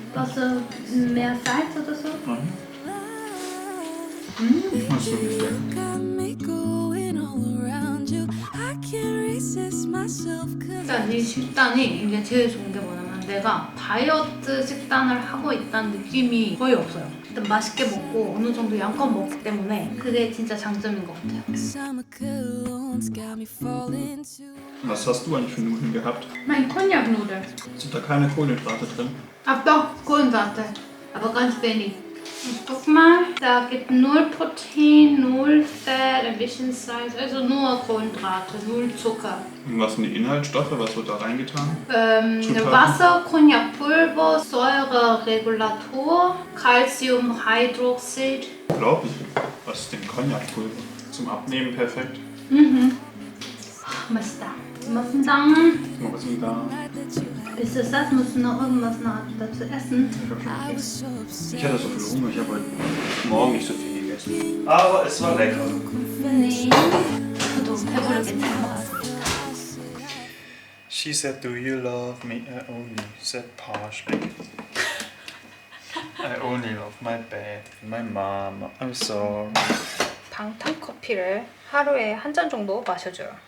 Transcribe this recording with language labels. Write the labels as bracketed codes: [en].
[ko] 넣어서 [de] mehr Salz oder so? Nein. Das ist wirklich lecker. [en] Got me going all around you. I can't resist myself. [ko] 일단 이 식단이 이제 제일 좋은 게 뭐냐면 내가 다이어트 식단을 하고 있다는 느낌이 거의 없어요. 일단 맛있게 먹고 어느 정도 양껏 먹기 때문에 그게 진짜 장점인 것 같아요. [en] Summer colognes got me falling to. [de] Was hast du eigentlich für Nudeln gehabt? Mein Cognac-Nudeln. Sind da keine Kohlenhydrate drin? Ach doch, Kohlenhydrate. Aber ganz wenig. Und guck mal, da gibt 0 Protein, 0 Fett, ein bisschen Salz, also nur Kohlenhydrate, 0 Zucker. Und was sind die Inhaltsstoffe? Was wird da reingetan? Zutaten? Wasser, Cognacpulver, Säureregulator, Calciumhydroxid. Unglaublich. Was ist denn Cognacpulver? Zum Abnehmen perfekt. [ko] 맛있다. 고맙습니다. 먹겠습니다. [de] Ist es das? Musst du noch irgendwas dazu essen? Ich hatte so viel Hunger, ich habe heute Morgen nicht so viel gegessen. Aber es war lecker. [ko] 네. 저도 배부르게 잘 먹었습니다. [en] She said, do you love me? I only said partially. I only love my bed, my mom. I'm sorry. [ko] 방탄 커피를 하루에 한 잔 정도 마셔줘요.